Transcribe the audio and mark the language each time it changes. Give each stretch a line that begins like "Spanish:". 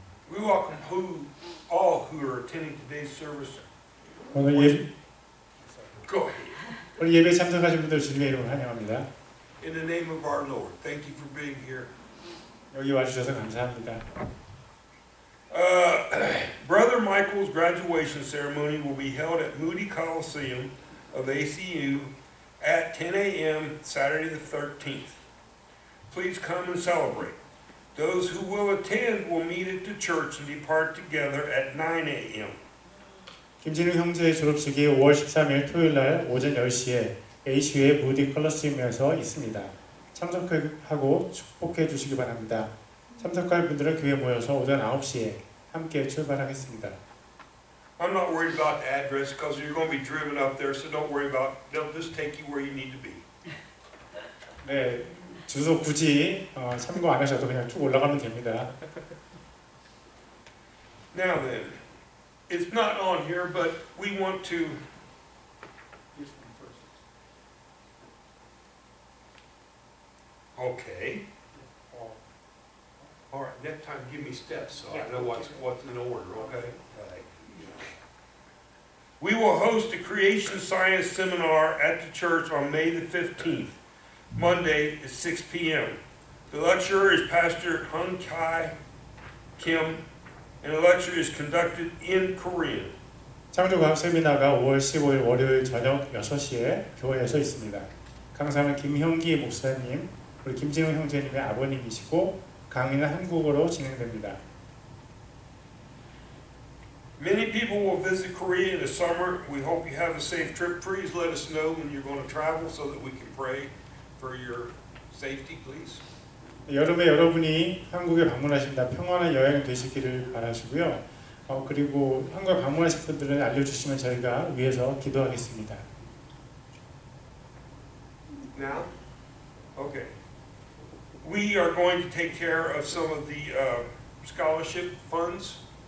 English: We welcome all who are attending today's service.
Korean: 오늘
English: Go ahead.
Korean: 오늘 예배 참석하신 분들 주님의 이름으로 환영합니다.
English: In the name of our Lord, thank you for being here.
Korean: 여기 와주셔서 감사합니다.
English: Brother Michael's graduation ceremony will be held at Moody Coliseum of ACU at 10 a.m. Saturday the 13th. Please come and celebrate. Those who will attend will meet at the church and depart together at 9 a.m.
Korean: 김진우 형제의 졸업식이 5월 13일 토요일 날 오전 10시에 ACU의 무디 컬러스임에서 있습니다. 참석하고 축복해 주시기 바랍니다. 참석할 분들은 교회에 모여서 오전 9시에 함께 출발하겠습니다.
English: I'm not worried about the address because you're going to be driven up there, so don't worry about it. They'll just take you where you need to be.
Korean: 네, 주소 굳이 참고 안 하셔도 그냥 쭉 올라가면 됩니다.
English: Now then, it's not on here, but we want to. Okay. All right. Next time, give me steps so I know what's in order. Okay. We will host a creation science seminar at the church on May the 15th, Monday at 6 p.m. The lecturer is Pastor Hung Kai Kim, and the lecture is conducted in Korean.
Korean: 창조과학 세미나가 5월 15일 월요일 저녁 6시에 교회에서 있습니다. 강사는 김형기 목사님, 우리 김진우 형제님의 아버님이시고 강의는 한국어로 진행됩니다.
English: Many people will visit Korea in the summer. We hope you have a safe trip. Please let us know when you're going to travel so that we can pray for your safety, please.
Korean: 여름에 여러분이 한국에 방문하신다 평안한 여행 되시기를 바라시고요. 그리고 한국에 방문하실 분들은 알려주시면 저희가 위해서 기도하겠습니다.
English: Now, okay. We are going to take care of some of the scholarship funds.